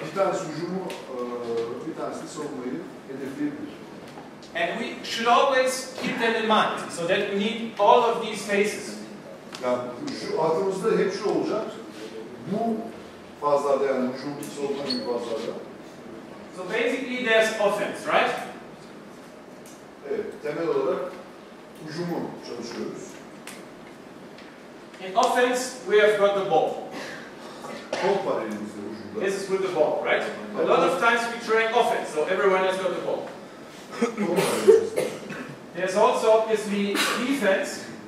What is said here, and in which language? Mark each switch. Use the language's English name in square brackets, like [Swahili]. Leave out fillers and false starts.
[Turkish] Bir tanesi hücumu, bir tanesi de savunmayı hedefleyebilir. [English] And we should always keep that in mind, so that we need all of these phases. [Turkish] Yani şu aklımızda hep şu olacak. Bu fazlarda yani hücum, savunma gibi fazlarda. [English] So basically there's offense, right? [Turkish] Evet, temel olarak hücumu çalışıyoruz. [English] In offense, we have got the ball. [Turkish] Top var elimizde hücumda. [English] This is with the ball, right? A lot of times we train offense, so everyone has got the ball. [Turkish] Top var elimizde. [English] There's also obviously defense.